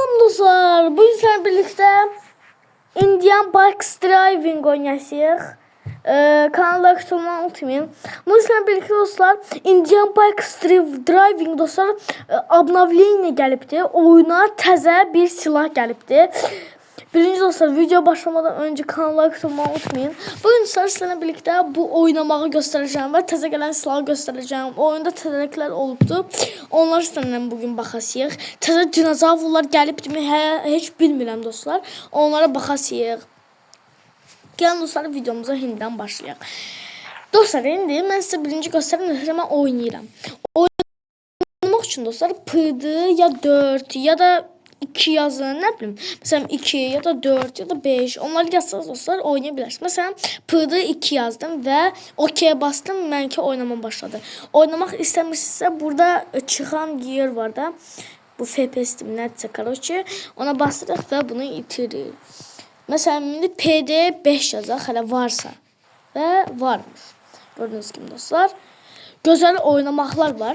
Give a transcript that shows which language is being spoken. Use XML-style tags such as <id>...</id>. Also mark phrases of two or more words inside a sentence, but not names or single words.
<tr>dostlar, bugün sizlerle birlikte Indian Bikes Driving oynayacağıq. Kanala abone olmayı unutmayın. Bugün sizlerle birlikte dostlar Indian Bikes Driving dostlar обновление gəlibdi.</tr> <az>Oyuna təzə bir silah gəlibdi. Birinci dostlar,</az> <tr>video başlamadan önce kanala abone olmayı unutmayın. Bugün sizlerle birlikte bu oynamağı göstereceğim ve</tr> <az>təzə gələn silahı</az> <tr>göstereceğim.</tr> <az>Oyunda təzəliklər olubdu. Onlar</az> <tr>sizlerle bugün</tr> <az>baxasıyıq. Təzə dinozavrlar gəlibdimi heç bilmirəm dostlar. Onlara baxasıyıq. Gəlin dostlar, videomuza hindidən başlayaq. Dostlar, indi mən sizə birinci göstərim, mən oynayıram. Oynamaq üçün dostlar PD ya 4 ya da 2 yazın,</az> <tr>ne bileyim. Mesela 2 ya da 4 ya da 5. Onları yazsanız dostlar oynayabilirsiniz. Mesela PD 2 yazdım ve OK'ye bastım.</tr> <az>Mənki oynamam başladı. Oynamaq istəmirsinizsə burada çıxan yer var da. Bu FPS nədirsə, короче. Ona basırıq və bunu itirir.</az> <tr>Mesela şimdi</tr> <az>PD 5 yazaq, hələ varsa. Və varmış.</az> <tr>Gördüğünüz gibi dostlar.</tr> <az>Gözəl oynamaqlar var.</az>